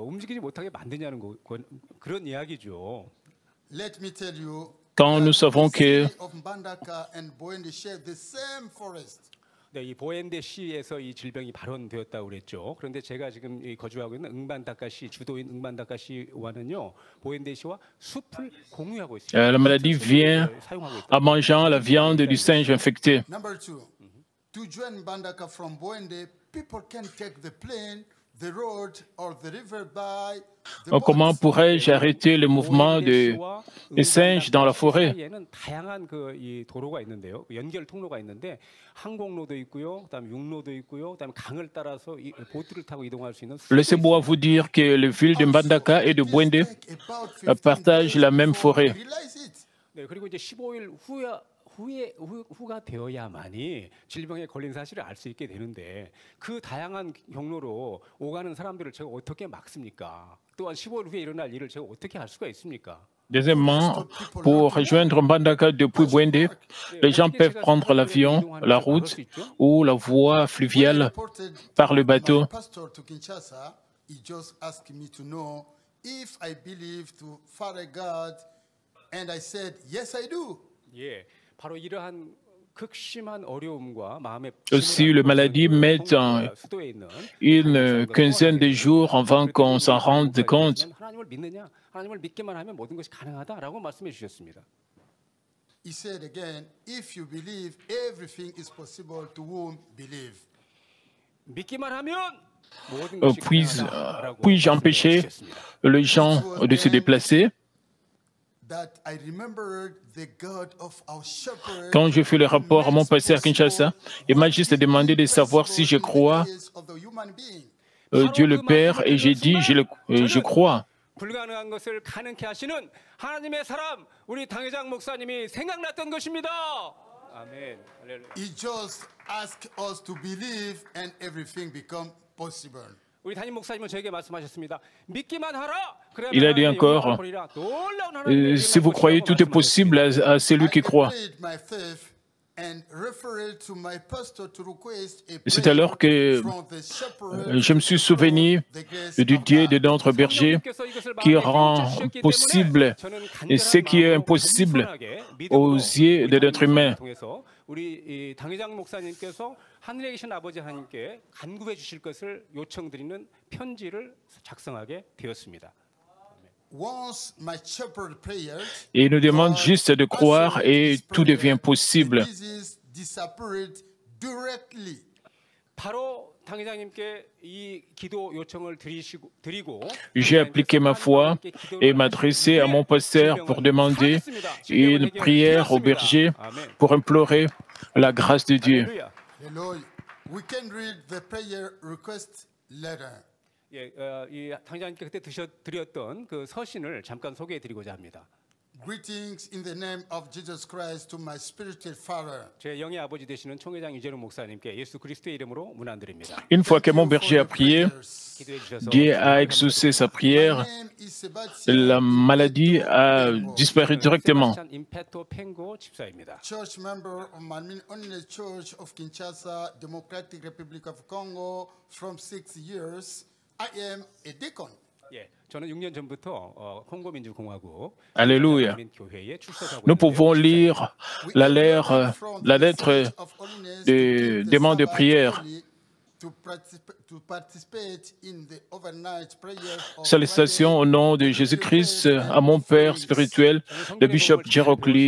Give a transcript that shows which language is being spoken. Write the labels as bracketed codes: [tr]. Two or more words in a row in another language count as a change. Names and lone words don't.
[ko] 움직이지 못하게 만드냐는 그런 이야기죠. [en] Let me tell you. [fr] Quand nous savons que [en] of Mbandaka and Bwende share the same forest. [ko] 네, 이 보엔데시에서 이 질병이 발원되었다고 그랬죠. 그런데 제가 지금 거주하고 있는 응반다카시 주도인 응반다카시와는요, 보엔데시와 숲을 공유하고 있습니다. [fr] la maladie vient en mangeant la viande du singe infecté. [en] Number 2, to join Mbandaka from Bwende, people can take the plane, the road, or the river by the [fr] Comment [en] boats. [fr] pourrais-je arrêter le mouvement des singes dans la forêt? [ko] 사이에는 다양한 이 도로가 있는데요. 연결 통로가 있는데 항공로도 있고요. 그다음에 육로도 있고요. 그다음에 강을 따라서 이 보트를 타고 이동할 수 있는 [fr] Laissez-moi vous dire que les villes de Mbandaka et de Bwende partagent la même forêt. [ko] 네, 그리고 이제 15일 후가 되어야만이 질병에 걸린 사실을 알 수 있게 되는데 그 다양한 경로로 오가는 사람들을 제가 어떻게 막습니까? 또한 15일 후에 일어날 일을 제가 어떻게 할 수가 있습니까? [fr] Deuxièmement, pour rejoindre Mbandaka depuis Bwende, les gens peuvent prendre l'avion, la route ou la voie fluviale par le bateau. [en] Pastor to Kinshasa, he just asked me to know if I believe to Father God, and I said, yes, I do. [ko] 예, 바로 이러한 극심한 어려움과 마음의 [fr] Si le maladie met [ko] 수도에 있는 [fr] une quinzaine de jours avant qu'on s'en rende compte, [ko] 하나님을 믿느냐? 하나님을 믿기만 하면 모든 것이 가능하다라고 말씀해 주셨습니다. [en] He said again, if you believe, everything is possible to whom believe. [ko] 믿기만 하면 모든 것이 가능하다라고 [fr] puis-je empêcher les gens de se déplacer? [en] That I remembered the God of our shepherd. [fr] Quand je fais le rapport à mon pasteur à Kinshasa, il m'a juste demandé de savoir si je crois Dieu le Père, et j'ai dit, je crois. [ko] 불가능한 것을 가능케 하시는 하나님의 사람 우리 당회장 목사님이 생각났던 것입니다. 아멘. 할렐루야. [en] He just asked us to believe and everything become possible. [ko] 우리 담임 목사님은 저에게 말씀하셨습니다. 믿기만 하라. [fr] Il a dit encore, si vous croyez, tout est possible à celui qui croit. C'est alors que je me suis souvenu du Dieu de notre berger qui rend possible ce qui est impossible aux yeux de l'être humain. [ko] 우리 당회장 목사님께서 하늘에 계신 아버지 하나님께 간구해 주실 것을 요청드리는 편지를 작성하게 되었습니다. [fr] Et il nous demande juste de croire et tout devient possible. [ko] 바로 당회장님께 이 기도 요청을 드리고 [fr] J'ai appliqué ma foi et m'adressé à mon pasteur pour demander une prière au berger pour implorer la grâce de Dieu. [ko] 예, 이 당회장님께 그때 드렸던 그 서신을 잠깐 소개해드리고자 합니다. [en] Greetings in the name of Jesus Christ to my spiritual father. [ko] 제 영의 아버지 되시는 총회장 이재룡 목사님께 예수 그리스도의 이름으로 문안드립니다. [fr] Une fois que mon berger a prié, Dieu a exaucé sa prière, la maladie a disparu directement. [en] Church member of Manmin Only Church of Kinshasa, Democratic Republic of Congo, from 6 years. I am a deacon. [ko] 예, 저는 6년 전부터 콩고 민주공화국 [fr] Alléluia. [ko] 교회에 출석하고 [fr] Nous pouvons lire la lettre de demande de prière. Salutations au nom de Jésus-Christ à mon Père spirituel, le bishop Jerokli.